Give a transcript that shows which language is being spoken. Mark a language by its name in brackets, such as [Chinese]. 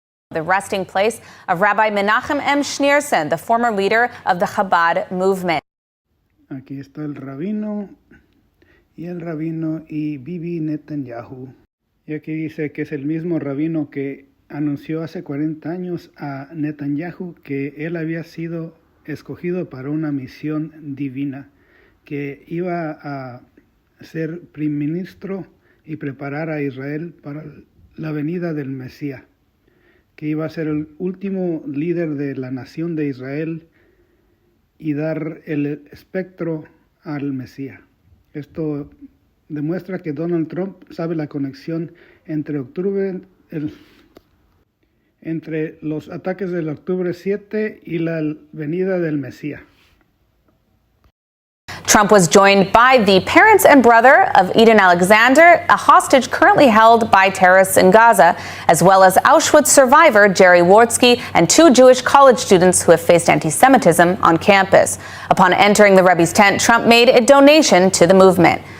[English] The resting place of Rabbi Menachem M. Schneerson, the former leader of the Chabad movement. [Spanish] Aquí está el rabino y Bibi Netanyahu. Y aquí dice que es el mismo rabino que anunció hace 40 años a Netanyahu que él había sido escogido para una misión divina, que iba a ser primer ministro y preparar a Israel para la venida del Mesías, que iba a ser el último líder de la nación de Israel y dar el espectro al Mesías. Esto demuestra que Donald Trump sabe la conexión entre los ataques del octubre 7 y la venida del Mesías. [English] Trump was joined by the parents and brother of Eden Alexander, a hostage currently held by terrorists in Gaza, as well as Auschwitz survivor Jerry Wartsky and 2 Jewish college students who have faced anti-Semitism on campus. Upon entering the Rebbe's tent, Trump made a donation to the movement.